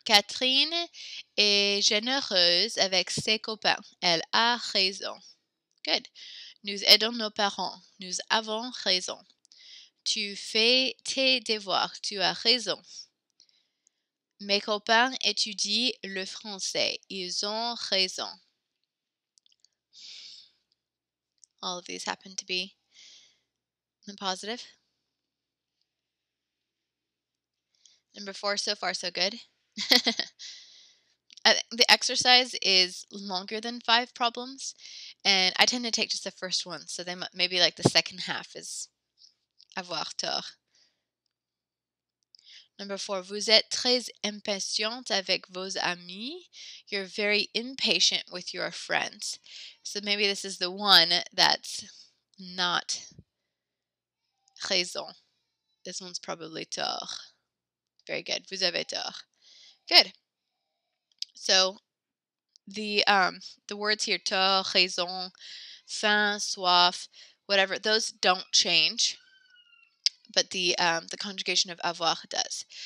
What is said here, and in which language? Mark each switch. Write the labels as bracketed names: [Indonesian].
[French] Catherine est généreuse avec ses copains. Elle a raison. [English] Good. [French] Nous aidons nos parents. Nous avons raison. Tu fais tes devoirs. Tu as raison. Mes copains étudient le français. Ils ont raison. [English] All of these happen to be in the positive. Number 4, so far so good. The exercise is longer than 5 problems, and I tend to take just the first one, so then maybe like the second half is avoir tort. Number 4, [French] vous êtes très impatiente avec vos amis. [English] You're very impatient with your friends. So maybe this is the one that's not raison. This one's probably tort. Very good. [French] Vous avez tort. [English] Good. So the words here, tort, raison, faim, soif, whatever, those don't change, but the conjugation of avoir does.